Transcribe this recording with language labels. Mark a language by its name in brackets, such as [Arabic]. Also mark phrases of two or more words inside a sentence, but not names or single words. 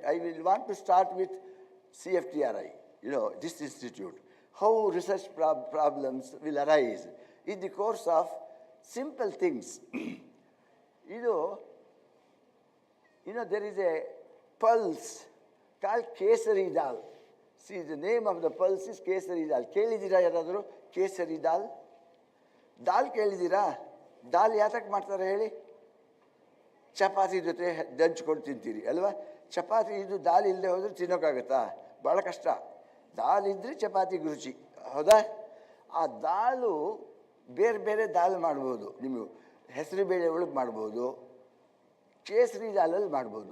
[English] I will want to start with CFTRI, this institute. How research problems will arise in the course of simple things. There is a pulse called Kesari dal. See, the name of the pulse is Kesari dal. [Kannada] ಕೇಳಿದೀರಾ ಯಾರಾದ್ರು ಕೇಸರಿ ದಾಲ್? ದಾಲ್ ಕೇಳಿದೀರಾ? ದಾಲ್ ಯಾತಕ್ ಮಾಡ್ತಾರೆ ಹೇಳಿ? ಚಪಾತಿ ಜೊತೆ ದಂಚ್ಕೊಂಡು ತಿಂತೀರಿ ಅಲ್ವಾ? ಚಪಾತಿ ಇದು ದಾಲ್ ಇಲ್ಲದೆ ಹೋದ್ರೆ ತಿನ್ನೋಕ್ಕಾಗತ್ತಾ? ಭಾಳ ಕಷ್ಟ. ದಾಲ್ ಇದ್ರೆ ಚಪಾತಿಗೆ ರುಚಿ, ಹೌದಾ? ಆ ದಾಲು ಬೇರೆ ಬೇರೆ ದಾಲ್ ಮಾಡ್ಬೋದು. ನೀವು ಹೆಸರು ಬೇಳೆ ಒಳಗೆ ಮಾಡ್ಬೋದು, ಕೇಸರಿ ದಾಲಲ್ಲಿ ಮಾಡ್ಬೋದು.